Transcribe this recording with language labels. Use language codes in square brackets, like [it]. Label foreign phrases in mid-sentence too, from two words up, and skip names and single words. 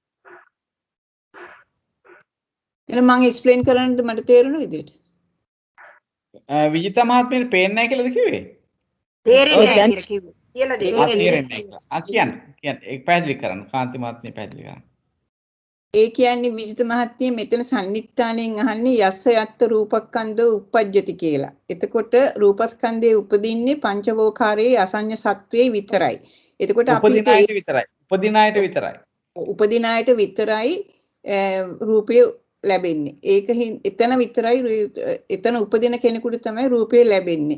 [si] එහෙනම් මම එක්ස්ප්ලেইন කරන්නද මට තේරුණ විදියට? විජිත මහත්මියට පේන්නේ නැහැ කියලාද කිව්වේ? තේරෙන්නේ නැහැ කියලා කිව්වේ. කියලා දෙන්න. තේරෙන්නේ නැහැ. කියන්න. ඒක පැහැදිලි කරන්න. කාන්ති මහත්මිය පැහැදිලි කරන්න. ඒ කියන්නේ විජිත මහත්මිය මෙතන සම්නිට්ඨාණයෙන් අහන්නේ [pi] යස්ස යත්ත රූපස්කන්ධ උප්පජ්ජති [si] කියලා. එතකොට රූපස්කන්ධයේ උපදින්නේ පංචවෝකාරයේ අසඤ්ඤ සත්වයේ විතරයි. එතකොට අපිට උපදිනායට විතරයි. උපදිනායට විතරයි රූපය ලැබෙන්නේ. ඒක එතන විතරයි එතන උපදින කෙනෙකුට තමයි රූපය ලැබෙන්නේ.